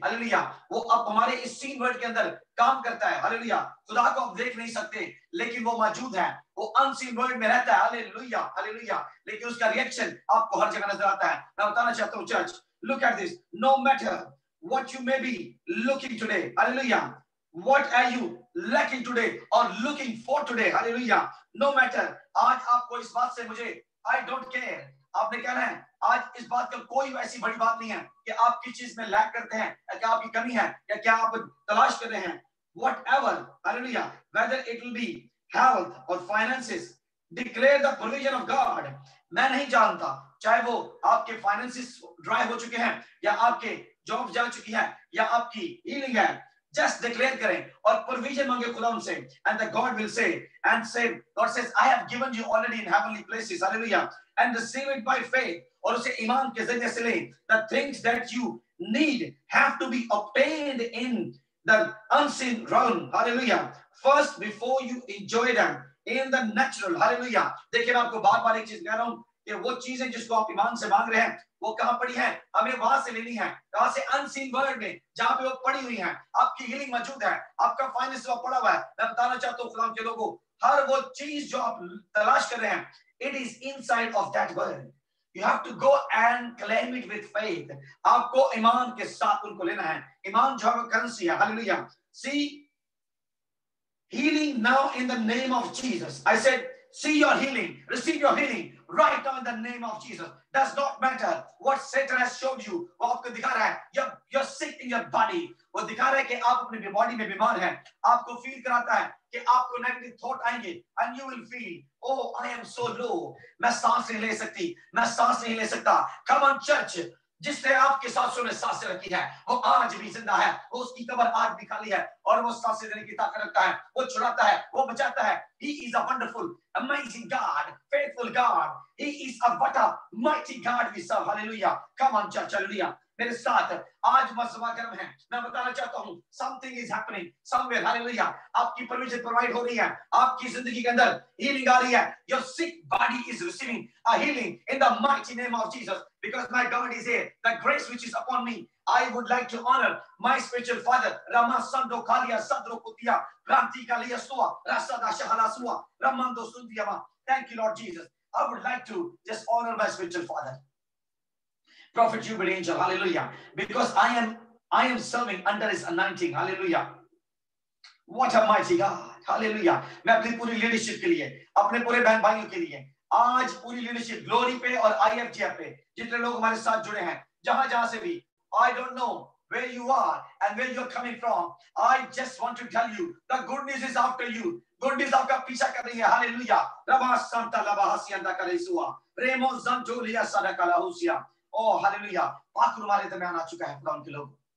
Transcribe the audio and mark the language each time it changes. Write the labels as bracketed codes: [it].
[en] Hallelujah. [ur] وہ اب ہمارے اس seen word کے اندر کام کرتا ہے. [en] Hallelujah. [ur] خدا کو آپ دیکھ نہیں سکتے لیکن وہ موجود ہے, وہ unseen word میں رہتا ہے. [en] Hallelujah. Hallelujah. [ur] لیکن اس کا reaction آپ کو ہر جگہ نظر آتا ہے. میں بتانا چاہتا ہوں [en] church, look at this. No matter what you may be looking today, hallelujah, what are you lacking today or looking for today, hallelujah, no matter, [ur] آج آپ کو اس بات سے مجھے [en] I don't care, [ur] آپ نے کہنا ہے آج اس بات کا کوئی ایسی بڑی بات نہیں ہے کہ آپ کس چیز میں لیک کرتے ہیں یا کیا آپ کی کمی ہے یا کیا آپ تلاش کر رہے ہیں. [en] whatever, hallelujah, whether it will be health or finances, declare the provision of God. [ur] میں نہیں جانتا چاہے وہ آپ کے فائنینسز ڈرائی ہو چکے ہیں یا آپ کے جاب جا چکی ہے یا آپ کی ہیلنگ ہے, [en] just declare [ur] کریں اور پروویژن مانگے خدا ان سے. [en] and the God will say and say, God says I have given you already in heavenly places, hallelujah, and receive it by faith, [ur] اور اسے ایمان کے ذریعے سے لیں. [en] the things that you need have to be obtained in the unseen realm, hallelujah, first before you enjoy them in the natural. hallelujah. [ur] دیکھیں میں آپ کو بار بار ایک چیز کہہ رہا ہوں کہ وہ چیزیں جس کو آپ ایمان سے مانگ رہے ہیں وہ کہاں پڑی ہیں, ہمیں وہاں سے لینی ہے, کہاں سے unseen world میں جہاں پہ وہ پڑی ہوئی ہیں. آپ کی ہیلنگ موجود ہے, آپ کا فائنینس وہ پڑا ہوا ہے. میں بتانا چاہتا ہوں خدا کے لوگوں ہر وہ چیز جو آپ تلاش کر رہے ہیں [en] it is inside of that world. You have to go and claim it with faith. [ur] آپ کو ایمان کے ساتھ ان کو لینا ہے. ایمان جو ہے وہ کرنسی ہے. hallelujah. [en] See, healing now in the name of Jesus. I said, see your healing, receive your healing right now in the name of Jesus. Does not matter what Satan has showed you. [ur] وہ آپ کو دکھا رہا ہے [en] you're sick in your body. [ur] وہ دکھا رہا ہے کہ آپ اپنی باڈی میں بیمار ہیں. آپ کو فیل کراتا ہے کہ آپ کو نیگیٹو تھاٹ آئیں گے [en] and you will feel, oh I am so low, [ur] میں سانس نہیں لے سکتی, میں سانس نہیں لے سکتا. [en] Come on church, [ur] جس نے آپ کے سانسوں میں سانسیں رکھی ہے وہ آج بھی زندہ ہے, وہ اس کی قبر آج بھی خالی ہے اور وہ سانسیں دینے کی طاقت رکھتا ہے, وہ چھڑاتا ہے, وہ بچاتا ہے. [en] He is a wonderful, amazing God, faithful God. He is a what a mighty God we serve. Hallelujah. Come on church, hallelujah. [ur] میرے ساتھ آج مسئلہ گرم ہے. میں بتانا چاہتا ہوں [en] something is happening somewhere. hallelujah. [ur] آپ کی پروویژن پرووائڈ ہو رہی ہے, آپ کی زندگی کے اندر ہیلنگ آ رہی ہے. [en] Your sick body is receiving a healing in the mighty name of Jesus because my God is here. The grace which is upon me, I would like to honor my spiritual father Rama Sando Kalia Sadro Kutia Ranti Kalia Sua Rasada Shahala Sua Ramando Sundiyama. Thank you Lord Jesus. I would like to just honor my spiritual father, Prophet Jubilee Angel, hallelujah, because I am serving under his anointing, hallelujah. What a mighty God, hallelujah. [ur] میں اپنی پوری leadership کے لیے, اپنے پورے بہن بھائیوں کے لیے آج پوری لیڈرشپ گلوری پہ اور IFGF پہ جتنے لوگ ہمارے ساتھ جڑے ہیں جہاں سے بھی, [en] I don't know where you are and where you're coming from. I just want to tell you the good news is after you. [ur] Good news آپ کا پیچھا کر رہی ہے. hallelujah. ربا سانتا لبا ہسیاندا کریسوا ریمو زنجولیا صدقلا ہوسیا. Oh, hallelujah. پاک ہمارے درمیان آ چکا ہے خدا ان کے لوگ.